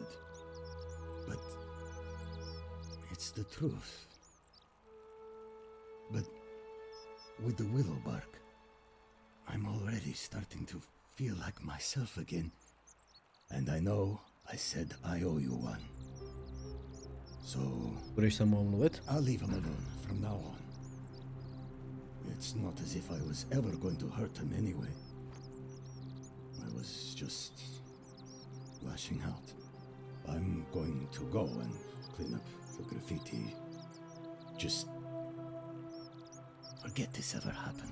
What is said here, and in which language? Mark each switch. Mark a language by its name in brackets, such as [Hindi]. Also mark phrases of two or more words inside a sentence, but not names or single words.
[English] But it's the truth. But with the willow bark, I'm already starting to feel like myself again. And I know I said I owe you one. So [Czech] Budeš se mnou mluvit? [English] I'll leave him alone from now on. It's not as if I was ever going to hurt him anyway. I was just lashing out. I'm going to go and clean up the graffiti. Just forget this ever happened.